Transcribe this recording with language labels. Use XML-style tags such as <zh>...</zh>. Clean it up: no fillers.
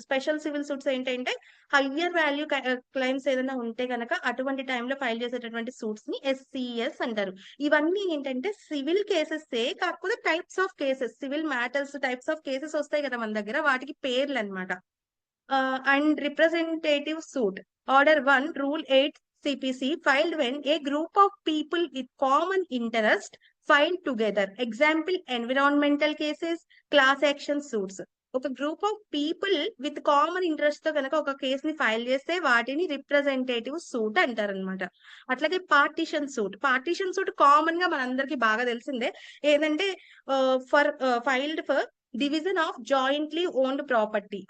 <te>Special civil suits ఏంటంటే higher value claims ఏదైనా ఉంటే కనుక అటువంటి టైంలో ఫైల్ చేసేటటువంటి సూట్స్ ని ఎస్సిఎస్ అంటారు. ఇవన్నీ ఏంటంటే సివిల్ కేసెస్, కాకపోతే types of cases, civil matters types of cases వస్తాయి కదా మన దగ్గర, వాటికి పేర్లు అనమాట.</te> <en>And representative suit, order 1 rule 8 CPC, filed when a group of people with common interest filed together. Example, environmental cases, class action suits.</en> <te>ఒక group of people with common interest తో కనుక ఒక కేసుని ఫైల్ చేస్తే వాటిని రిప్రజెంటేటివ్ సూట్ అంటారు అనమాట. అట్లాగే partition suit. Partition suit common గా మనందరికి బాగా తెలిసిందే.</te> <en>ఏంటంటే filed for division of jointly owned property.</en>